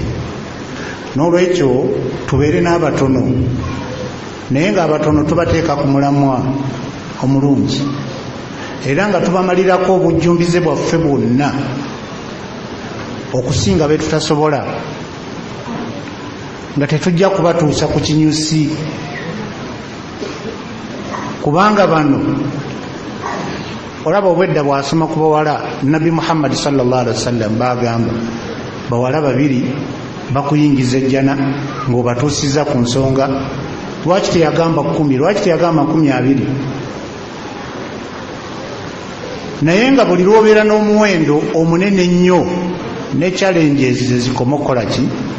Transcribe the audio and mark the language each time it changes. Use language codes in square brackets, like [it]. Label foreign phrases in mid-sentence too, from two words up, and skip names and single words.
[lg] N'olwekyo tubeere n'abatono, naye ng'abatono tubateeka ku mulamwa omulungi, era nga tubamalirako obujjumbize bwaffe bwonna okusinga be tutasobola, nga tetujja kubatuusa ku kinyusi, kubanga bano olaba obwedda bw'asoma ku bawala. Nabbi Muhammad [ar] صلى الله عليه وسلم [lg] bagamba bawala babiri bakuyingiza ejjana ng'obatuusiza ku nsonga. Lwaki teyagamba 10? Lwaki teyagamba 20? naye nga buli lwobeera n'omuwendo omunene ennyo ne challenges zezikoma okukola ki.